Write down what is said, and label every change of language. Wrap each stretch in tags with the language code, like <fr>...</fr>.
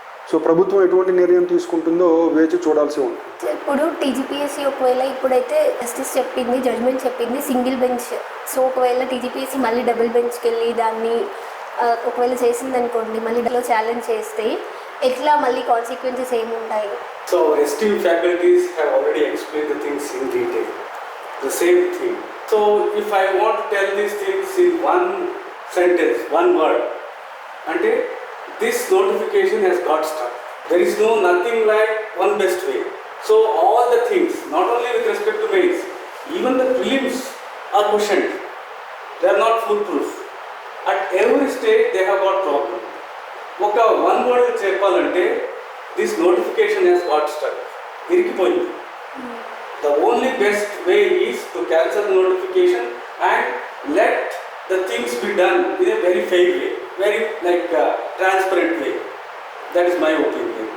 <te>So ప్రభుత్వం ఎటువంటి నిర్ణయం తీసుకుంటుందో వేచి చూడాల్సి ఉంటుంది. ఇప్పుడు టీజీపీఎస్సీ ఒకవేళ ఇప్పుడైతే జస్టిస్ చెప్పింది, జడ్జ్మెంట్ చెప్పింది సింగిల్ బెంచ్. సో ఒకవేళ టీజీపీఎస్సీ మళ్ళీ డబుల్ బెంచ్కి వెళ్ళి దాన్ని ఒకవేళ చేసింది అనుకోండి, మళ్ళీ దానిలో ఛాలెంజ్ చేస్తే ఎట్లా మళ్ళీ కాన్సిక్వెన్సెస్ ఏముంటాయి?</te> <en>So esteemed faculties have already explained the things in detail. The same thing. So if I want to tell these things in one sentence, one word, and this notification has got stuck. There is nothing like one best way. So all the things, not only with respect to mains, even the prelims are questioned. They are not foolproof. At every stage they have got problem.</en> <te>ఒక</te> <en>one word</en> <te>చెప్పాలంటే</te> <en>this notification has got stuck,</en> <te>ఇరికిపోయింది.</te> <en>The only best way is to cancel the notification and let the things be done in a very fair way, very like transparent way. That is my opinion.</en>